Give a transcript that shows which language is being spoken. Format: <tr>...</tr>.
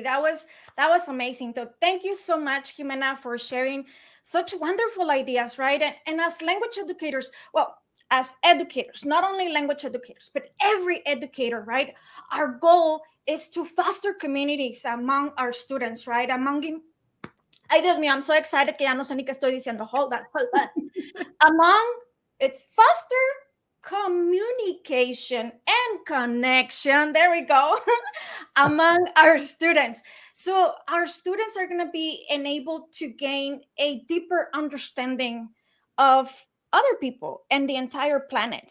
<en>That was amazing. So thank you so much, Jimena, for sharing such wonderful ideas, right? And as language educators, well, as educators, not only language educators, but every educator, right? Our goal is to foster communities among our students, right?</en> <es>Ay, Dios mío,</es> <en>I'm so excited</en> <es>que ya no sé ni qué estoy diciendo.</es> <en>Hold on. It's foster communication and connection, there we go, among our students. So our students are going to be enabled to gain a deeper understanding of other people and the entire planet.</en>